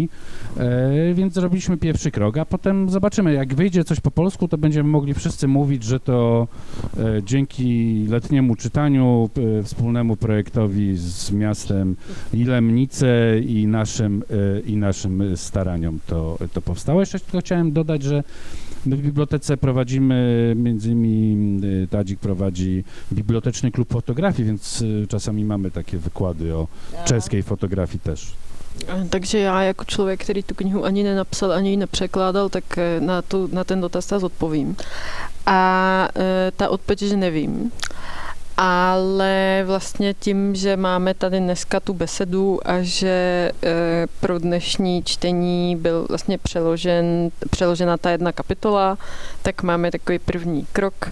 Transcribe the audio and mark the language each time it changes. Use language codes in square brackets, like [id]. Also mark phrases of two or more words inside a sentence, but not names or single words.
[pl] Więc zrobiliśmy pierwszy krok, a potem zobaczymy, jak wyjdzie coś po polsku, to będziemy mogli wszyscy mówić, że to dzięki letniemu czytaniu, wspólnemu projektowi z miastem Ilemnice i naszym staraniom to powstało. Jeszcze tylko chciałem dodać, że my w bibliotece prowadzimy, między innymi Tadzik prowadzi biblioteczny klub fotografii, więc czasami mamy takie wykłady o czeskiej fotografii też. [cs] Takže já jako člověk, který tu knihu ani nenapsal, ani ji nepřekládal, tak na ten dotaz odpovím. A ta odpověď, že nevím. Ale vlastně tím, že máme tady dneska tu besedu a že pro dnešní čtení byl vlastně přeložena ta jedna kapitola, tak máme takový první krok.